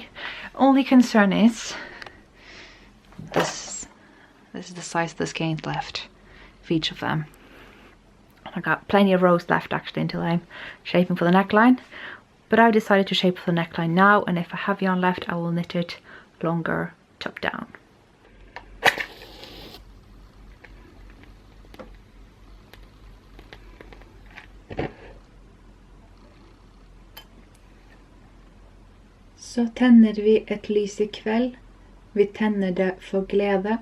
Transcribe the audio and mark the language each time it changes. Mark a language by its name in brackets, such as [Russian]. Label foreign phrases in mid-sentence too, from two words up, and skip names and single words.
[English] Only concern is this is the size of the skeins left for each of them. I got plenty of rows left actually until I'm shaping for the neckline, but I've decided to shape for the neckline now, and if I have yarn left I will knit it longer top down. [Norwegian] Så tenner vi et lys I kveld, vi tenner det for glede.